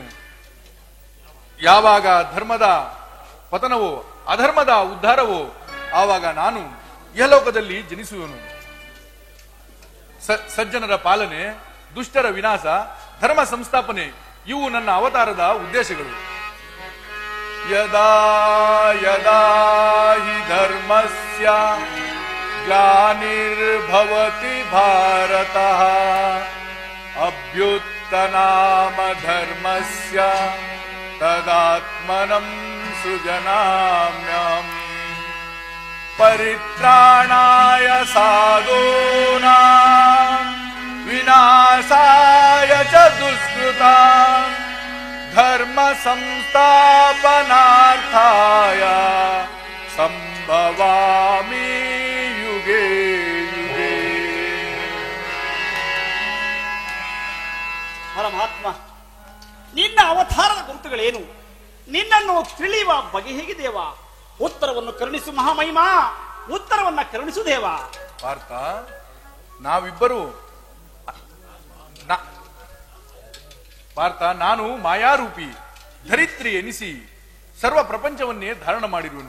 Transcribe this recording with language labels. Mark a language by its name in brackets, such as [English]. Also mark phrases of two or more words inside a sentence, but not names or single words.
[Kannada] ಯಾವಾಗ ಧರ್ಮದ ಪತನವೋ ಅಧರ್ಮದ ಉದ್ಧಾರವೋ ಆವಾಗ ನಾನು ಇಹಲೋಕದಲ್ಲಿ ಜನಿಸುವನು. ಸಜ್ಜನರ ಪಾಲನೆ, ದುಷ್ಟರ ವಿನಾಶ, ಧರ್ಮ ಸಂಸ್ಥಾಪನೆ ಇವು ನನ್ನ ಅವತಾರದ ಉದ್ದೇಶಗಳು. [Sanskrit] ಯದಾ ಯದಾ ಹಿ ಧರ್ಮಸ್ಯ ಗ್ಲಾನಿರ್ಭವತಿ ಭಾರತಃ ಅಭ್ಯುತ್ಥನಾಮ ಧರ್ಮಸ್ಯ ತದಾತ್ಮನಂ ಸೃಜನಾಮ್ಯಹಂ ಪರಿತ್ರಾಣಾಯ ಸಾಧೂನಾಂ ವಿನಾಶಾಯ ಚ ದುಷ್ಕೃತಾಂ ಧರ್ಮ ಸಂಸ್ಥಾಪನಾರ್ಥಾಯ ಸಂಭವಾಮಿ ಯುಗೇ ಯುಗೇ. [Kannada] ಪರಮಾತ್ಮ, ನಿನ್ನ ಅವತಾರದ ಗುರುತುಗಳೇನು? ನಿನ್ನನ್ನು ತಿಳಿಯುವ ಬಗೆ ಹೇಗೆ ದೇವ? ಉತ್ತರವನ್ನು ಕರುಣಿಸು ಮಹಾಮಹಿಮಾ, ಉತ್ತರವನ್ನ ಕರುಣಿಸು ದೇವ. ಪಾರ್ಥ, ನಾವಿಬ್ಬರು ಪಾರ್ಥ, ನಾನು ಮಾಯಾರೂಪಿ ಧರಿತ್ರಿ ಎನಿಸಿ ಸರ್ವ ಪ್ರಪಂಚವನ್ನೇ ಧಾರಣ ಮಾಡಿರುವನು.